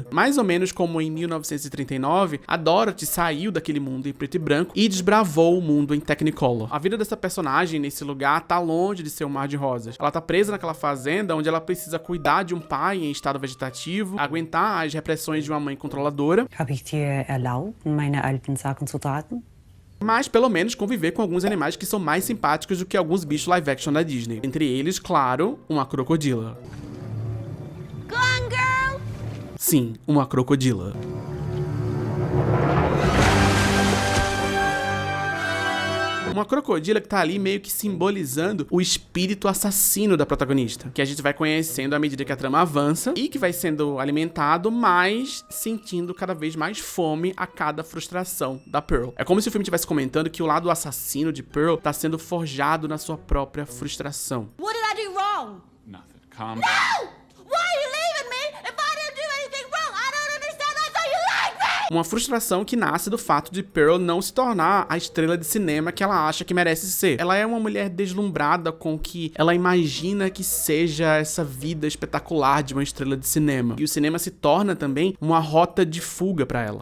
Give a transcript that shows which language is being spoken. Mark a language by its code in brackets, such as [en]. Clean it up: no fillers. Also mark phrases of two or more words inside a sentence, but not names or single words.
[pt] Mais ou menos como em 1939, a Dorothy saiu daquele mundo em preto e branco e desbravou o mundo em Technicolor. A vida dessa personagem nesse lugar tá longe de ser um mar de rosas. Ela tá presa naquela fazenda onde ela precisa cuidar de um pai em estado vegetativo, aguentar as repressões de uma mãe controladora. [de] Habe ich dir erlaubt, meine alten Sachen zu tragen? [pt] Mas pelo menos conviver com alguns animais que são mais simpáticos do que alguns bichos [en] live action [pt] da Disney. Entre eles, claro, uma crocodila. [en] Go on, girl! [pt] Sim, uma crocodila. Uma crocodila que tá ali meio que simbolizando o espírito assassino da protagonista, que a gente vai conhecendo à medida que a trama avança e que vai sendo alimentado, mas sentindo cada vez mais fome a cada frustração da Pearl. É como se o filme estivesse comentando que o lado assassino de Pearl tá sendo forjado na sua própria frustração. [en] What did I do wrong? Nothing. Calm down. Why are you leaving me if I didn't do anything wrong? I don't understand. I thought you liked me! [pt] Uma frustração que nasce do fato de Pearl não se tornar a estrela de cinema que ela acha que merece ser. Ela é uma mulher deslumbrada com o que ela imagina que seja essa vida espetacular de uma estrela de cinema. E o cinema se torna também uma rota de fuga pra ela.